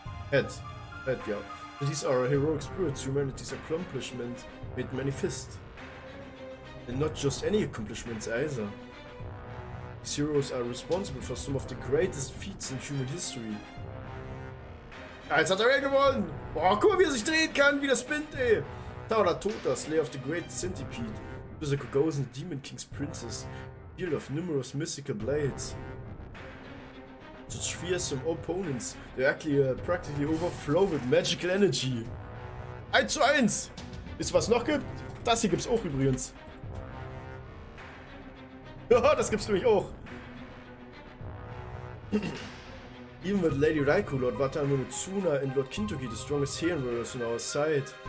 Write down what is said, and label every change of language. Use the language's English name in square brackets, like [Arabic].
[English] Head, yeah. These are heroic spirits, humanity's accomplishment made manifest. And not just any accomplishments either. These heroes are responsible for some of the greatest feats in human history. [German] Ja, jetzt hat er gewonnen! Boah, guck mal, wie er sich drehen kann, wie das spinnt, ey! [English] Taura Tota, Slayer of the Great Centipede, Susaku Gozen, the Demon King's Princess, field of numerous mystical blades. Such fearsome opponents, they actually practically overflow with magical energy. [German] 1:1! Wisst ihr, was noch gibt? Das hier gibt's auch übrigens. Ja, das gibt's nämlich auch. [English] Even with Lady Raikou, Lord Wataru no Tsuna and Lord Kintoki, the strongest hero warriors on our side.